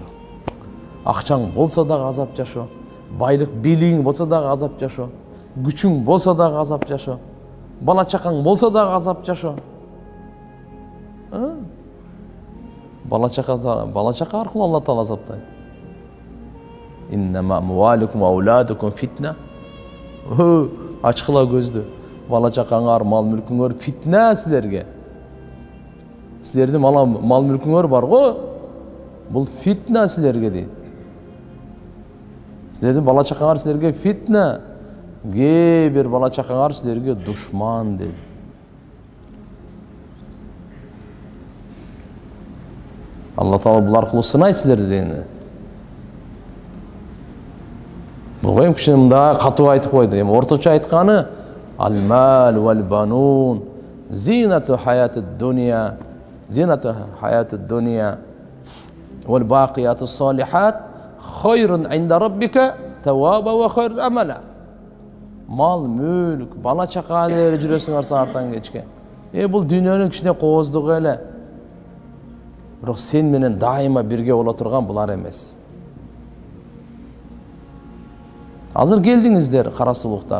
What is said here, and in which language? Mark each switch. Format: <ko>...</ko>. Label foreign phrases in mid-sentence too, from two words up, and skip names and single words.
<ky>Акчаң болсо дагы азап жашоо, байлык бийлигиң болсо дагы азап жашоо, күчүң болсо дагы азап жашоо, бала чакаң болсо дагы азап жашоо. Бала чака аркылуу Алла Таала азаптайт.</ky> <ar>إنما أموالكم وأولادكم فتنة.</ar> <ky>Ачкыла көздү. Бала чакаңар, мал мүлкүңөр фитна силерге. Силердин мал мүлкүңөр бар го, бул фитна силерге дейт. Силердин бала чакаңар силерге фитна, кээ бир бала чакаңар силерге душман дейт. Алла Таала бул аркылуу сынайт силерди дегени. Буга эми кичине мындай катуу айтып койду. Эми орточо айтканы</ky> <ar>المال والبنون زينة الحياة الدنيا زينة الحياة الدنيا والباقيات الصالحات خير عند ربك ثوابا وخير أملا.</ar> <ky>Мал, мүлк, бала чака деле жүрөсүңөр саартан кечке. Бул дүйнөнүн кичине кооздугу эле. Бирок сен менен дайыма бирге боло турган булар эмес. Азыр келдиңиздер, кара сулуктар.</ky>